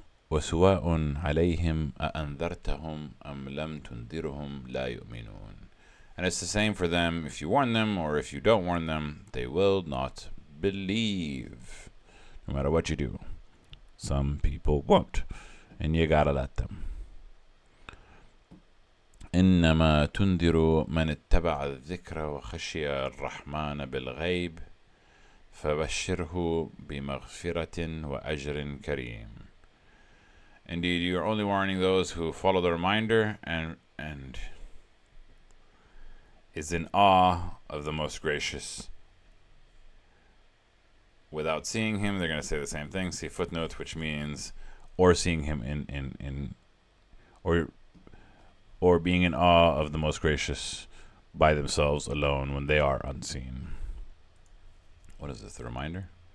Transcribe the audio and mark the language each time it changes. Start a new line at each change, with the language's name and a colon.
Arabic: وسواء عليهم أأنذرتهم أم لم تنذرهم لا يؤمنون.
English: And it's the same for them. If you warn them or if you don't warn them, they will not believe. No matter what you do. Some people won't. And you gotta let them.
Arabic: إنما تنذر من اتبع الذكر وخشي الرحمن بالغيب فبشره بمغفرة وأجر كريم.
English: Indeed, you are only warning those who follow the reminder and is in awe of the most gracious. Without seeing him, they're going to say the same thing. See footnote, which means or seeing him in or being in awe of the most gracious by themselves alone when they are unseen. What is this, the reminder?